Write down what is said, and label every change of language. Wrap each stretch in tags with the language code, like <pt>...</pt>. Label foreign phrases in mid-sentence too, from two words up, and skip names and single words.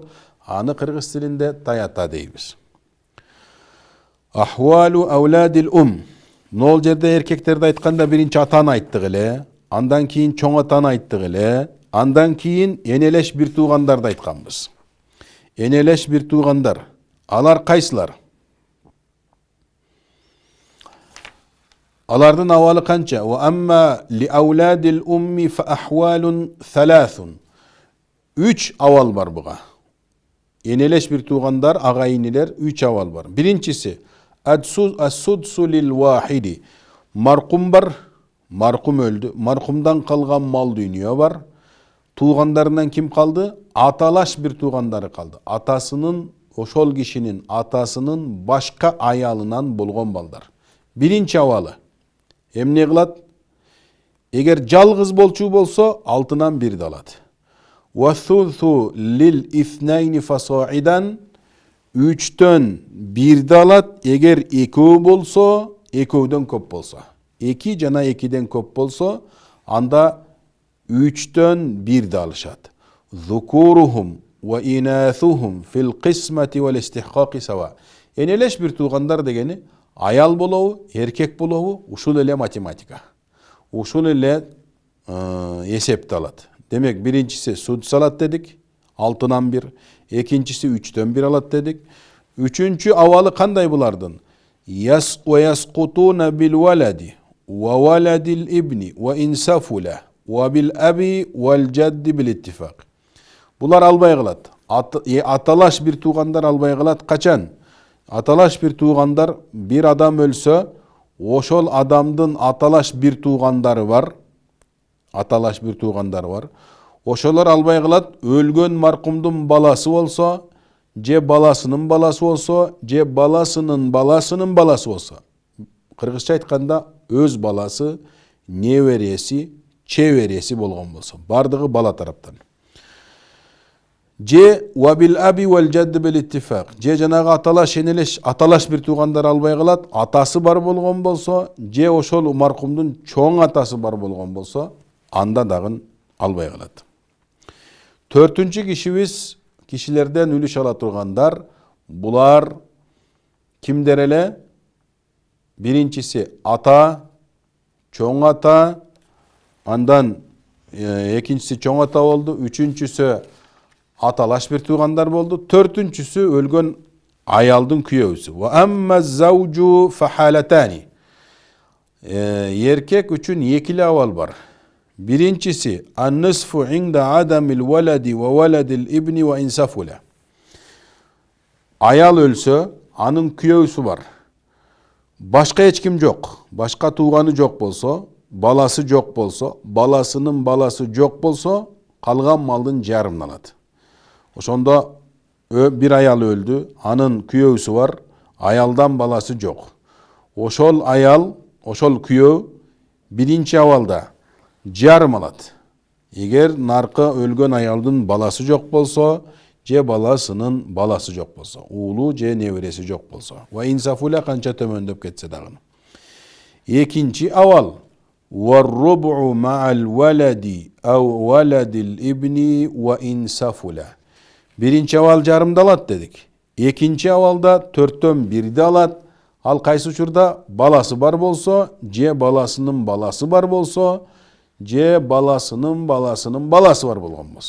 <ky>Аны кыргыз тилинде таята дейбиз.</ky> <ar>أحوال أولاد</ar> <ky>Нол жерде эркектерди айтканда биринчи атаны айттык эле, андан кийин чоң атаны айттык эле, андан кийин энелеш бир туугандарды айтканбыз. Энелеш бир туугандар. Алар кайсылар? Алардын абалы канча?</ky> <ar>وأما لأولاد الأم فأحوال ثلاثة.</ar> <ky>3 абал бар буга. Энелеш бир туугандар, агайынилер 3 абал бар.</ky> <ar>Биринчиси السدس للواحد.</ar> <ky>Маркум бар, маркум өлдү. Маркумдан калган мал дүйнө бар. Туугандарынан ким калды? Аталаш бир туугандары калды. Атасынын, ошол кишинин атасынын башка аялынан болгон балдар. Биринчи абалы. Эмне кылат? Эгер жалгыз болчу болсо, алтынан бирди алат.</ky> <ar>والثلث للاثنين فصاعدا.</ar> <ky>3төн 1 алат. Эгер 2 болсо, 2дөн көп болсо. 2 жана 2ден көп болсо, анда 3төн 1 алышат.</ky> <ar>ذكورهم وإناثهم في القسمة والاستحقاق سواء.</ar> <ky>Энелеш бир туугандар дегени аял болобу, эркек болобу, ушул эле математика. Ушул эле эсепти алат. Демек, биринчиси судс алат дедик, 6нан 1. Экинчиси 3төн 1 алат дедик. Үчүнчү абалы кандай булардын?</ky> <ar>ويسقطون بالولد وولد الابن وإن سفل وبالأب والجد بالاتفاق.</ar> <ky>Булар албай калат. Аталаш бир туугандар албай калат. Качан? Аталаш бир туугандар, бир адам өлсө, ошол адамдын аталаш бир туугандары бар. Аталаш бир туугандары бар. ошолор албай калат. Өлгөн маркумдун баласы болсо, же баласынын баласы болсо, же баласынын баласынын баласы болсо. Кыргызча айтканда өз баласы, небереси, чебереси болгон болсо, бардыгы бала тараптан.</ky> <ar>Же وبالأب والجد بالاتفاق.</ar> <ky>Же жанагы аталаш энелеш, аталаш бир туугандар албай калат, атасы бар болгон болсо, же ошол маркумдун чоң атасы бар болгон болсо, анда дагы албай калат. Төртүнчү кишилерден үлүш ала тургандар, булар кимдер эле? Биринчиси ата, чоң ата, андан экинчиси чоң ата болду, үчүнчүсү аталаш бир туугандар болду, төртүнчүсү өлгөн аялдын күйөөсү.</ky> <ar>وأما الزوج فحالتان.</ar> <ky>Эркек үчүн экиле абал бар.</ky> <ar>Биринчиси النصف عند عدم الولد وولد الابن وإن سفل.</ar> <ky>Аял өлсө, анын күйөөсү бар. Башка эч ким жок. Башка тууганы жок болсо, баласы жок болсо, баласынын баласы жок болсо, калган малдын жарымын алат. Ошондо бир аял өлдү, анын күйөөсү бар, аялдан баласы жок. Ошол аял, ошол күйөө биринчи абалда жарым алат. Эгер наркы өлгөн аялдын баласы жок болсо, же баласынын баласы жок болсо, уулу же небереси жок болсо.</ky> <ar>وإن سفل</ar> <ky>канча төмөндөп кетсе дагы.</ky> <ar>Экинчи абал والربع مع الولد أو ولد الابن وإن سفل.</ar> <ky>Биринчи абал жарымды алат дедик. Экинчи абалда төрттөн бирди алат. Ал кайсы учурда баласы бар болсо, же баласынын баласы бар болсо, же баласынын баласынын баласы бар болгон болсо.</ky>